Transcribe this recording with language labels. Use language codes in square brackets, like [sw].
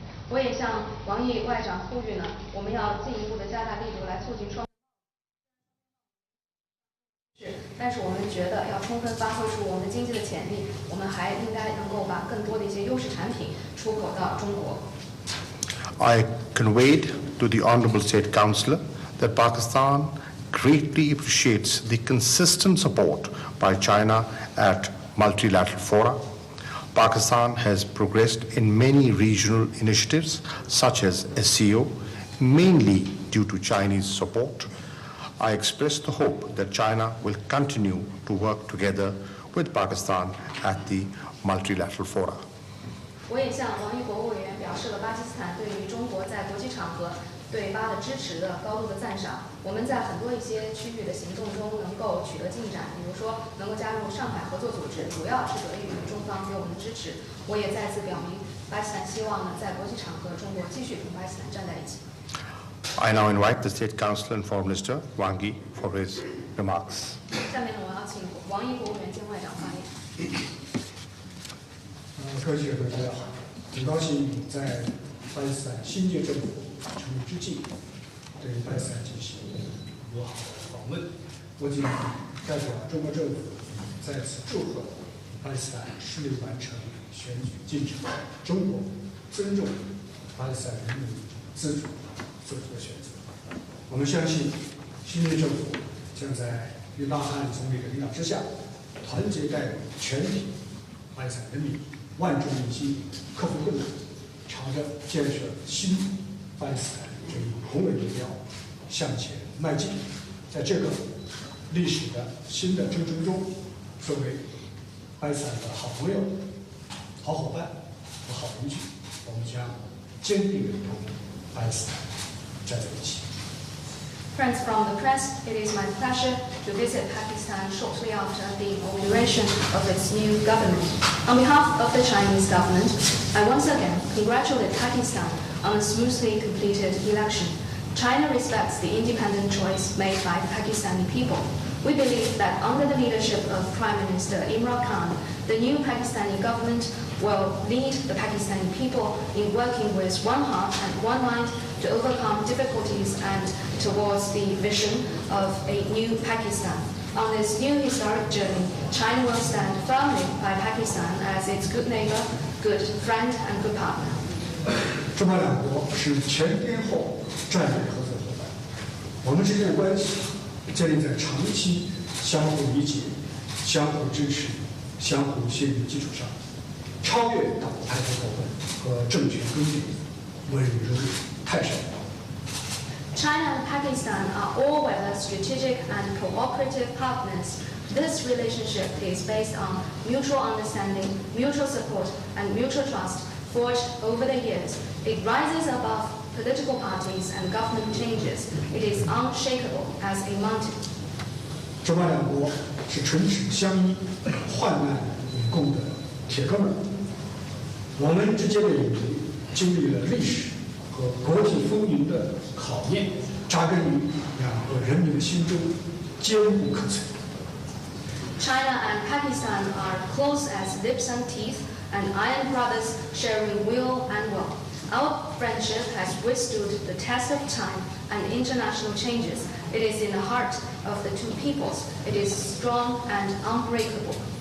[zh] 我也向王毅外长呼吁呢，我们要进一步的加大力度来促进双。但是我们觉得要充分发挥出我们经济的潜力，我们还应该能够把更多的一些优势产品出口到中国。 [en] I conveyed to the Honourable State Councillor that Pakistan greatly appreciates the consistent support by China at multilateral fora. Pakistan has progressed in many regional initiatives such as SCO, mainly due to Chinese support. I express the hope that China will continue to work together with Pakistan at the multilateral fora. [zh] 我也向王毅国务委员表示了巴基斯坦对于中国在国际场合对巴的支持的高度的赞赏。我们在很多一些区域的行动中能够取得进展，比如说能够加入上海合作组织，主要是得益于中方给我们的支持。我也再次表明，巴基斯坦希望呢在国际场合中国继续同巴基斯坦站在一起。 [en] I now invite the State Councillor and Foreign Minister Wang Yi for his remarks. [zh] 下面呢，我要请王毅国务委员兼外长发言。各位记者大家好，很高兴在巴基斯坦新届政府成立之际，对巴基斯坦进行友好的访问。我谨代表中国政府在此祝贺巴基斯坦顺利完成选举进程。中国尊重巴基斯坦人民自主做出的选择。我们相信，新任政府将在约翰·总理的领导之下，团结带领全体巴基斯坦人民，万众一心，克服困难，朝着建设新巴基斯坦这一宏伟目标向前迈进。在这个历史的新的征程中，作为巴基斯坦的好朋友、好伙伴和好邻居，我们将坚定地同巴基斯坦站在一起。 [en] Friends from the press, it is my pleasure to visit Pakistan shortly after the inauguration of its new government. On behalf of the Chinese government, I once again congratulate Pakistan on a smoothly completed election. China respects the independent choice made by the Pakistani people. We believe that under the leadership of Prime Minister Imran Khan, the new Pakistani government will lead the Pakistani people in working with one heart and one mind to overcome difficulties and towards the vision of a new Pakistan. On this new historic journey, China will stand firmly by Pakistan as its good neighbor, good friend, and good partner. [zh] 中巴两国是前滇后战略合作伙伴，我们之间的关系建立在长期相互理解、相互支持、相互信任的基础上，超越党派的仇恨和政权割据，温润如泰山。 [en] China and Pakistan are all-weather strategic and cooperative partners. This relationship is based on mutual understanding, mutual support, and mutual trust forged over the years. It rises above political parties and government changes. It is unshakable as a mountain. [zh] 中巴两国是唇齿相依、患难与共的铁哥们儿。我们之间的友谊经历了历史和国际风云的考验，扎根于两个人民的心中，坚不可摧。 [en] China and Pakistan are close as lips and teeth, and iron brothers sharing will and will. Our friendship has withstood the test of time and international changes. It is in the heart of the two peoples. It is strong and unbreakable.